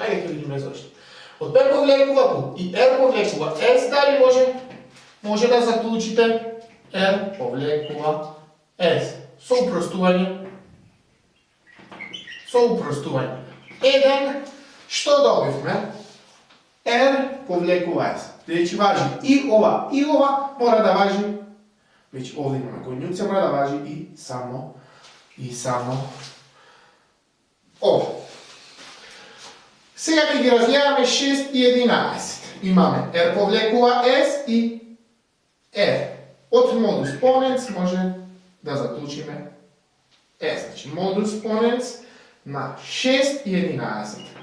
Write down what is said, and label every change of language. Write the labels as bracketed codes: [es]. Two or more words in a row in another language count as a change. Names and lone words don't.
[mk] Ајде ќе видиме зашто. Од P повлекува Q и R повлекува S, дали може да заклучите R повлекува S. Со упростување. Еден, што добивме? R повлекува S. Значи важи и ова мора да важи [hr] Već ovdje imamo konjunkcija, mora da važi i samo ovo. [mk] Сега ќе ги разгледаме 6 и 11. Имаме R повлекува S и R. От модус поненс може да заклучиме S. Значи модус поненс на 6 и 11.